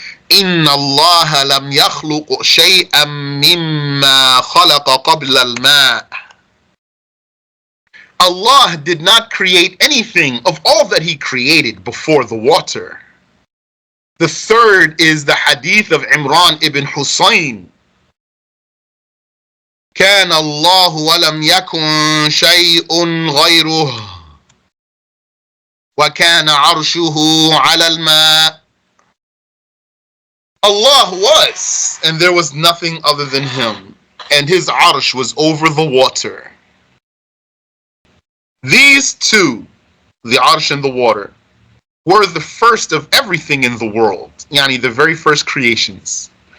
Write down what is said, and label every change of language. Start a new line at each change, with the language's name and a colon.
Arabic: Inna Allah lam yakhluq shay'an mimma khalaqa qabla al-ma'.
English: Allah did not create anything of all that He created before the water. The third is the hadith of Imran ibn Husayn.
Arabic: كان الله ولم يكن شيء غيره وكان عرشه على الماء.
English: Allah was, and there was nothing other than Him, and His arsh was over the water. These two, the arsh and the water, were the first of everything in the world, yani the very first creations.